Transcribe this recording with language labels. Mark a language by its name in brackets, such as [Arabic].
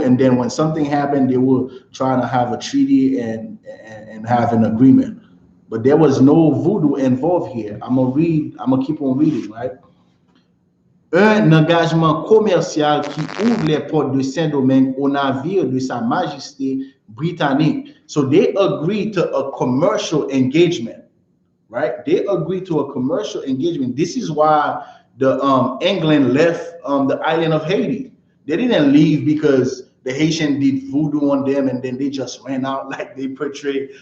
[English] And then when something happened, they were trying to have a treaty and have an agreement. But there was no voodoo involved here. I'm gonna keep on reading, right? [French] Un engagement commercial qui ouvre les portes de Saint-Domingue aux navires de Sa Majesté britannique. [English] So they agreed to a commercial engagement, right? They agreed to a commercial engagement. This is why the England left the island of Haiti. They didn't leave because the Haitian did voodoo on them and then they just ran out like they portrayed.